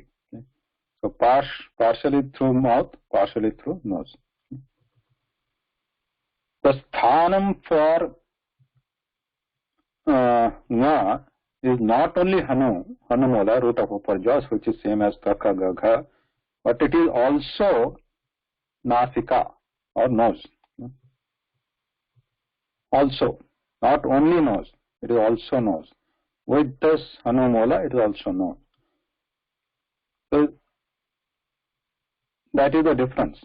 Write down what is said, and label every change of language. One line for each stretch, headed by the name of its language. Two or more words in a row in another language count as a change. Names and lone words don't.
English: Okay? So partially through mouth, partially through nose. The sthanam for nga is not only Hanumola, root of uparjas, which is same as
Sanskrit: ka, kha, ga,
English: gha, but it is also nasika or nose. Also, not only nose, it is also nose. With this Hanumola, it is also nose. So that is the difference.